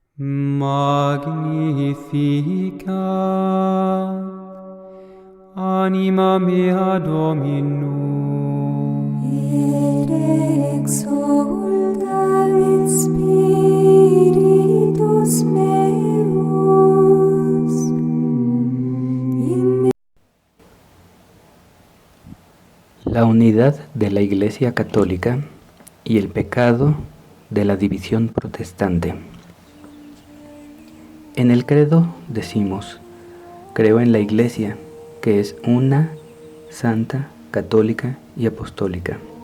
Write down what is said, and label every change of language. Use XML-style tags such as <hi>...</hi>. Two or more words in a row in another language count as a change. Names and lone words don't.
<la>Magnificat anima mea Dominum, et exsulta in spiritus meus,</la> <es>La unidad de la Iglesia Católica y el pecado de la división protestante. En el credo decimos: creo en la Iglesia, que es una, santa, católica y apostólica.</es>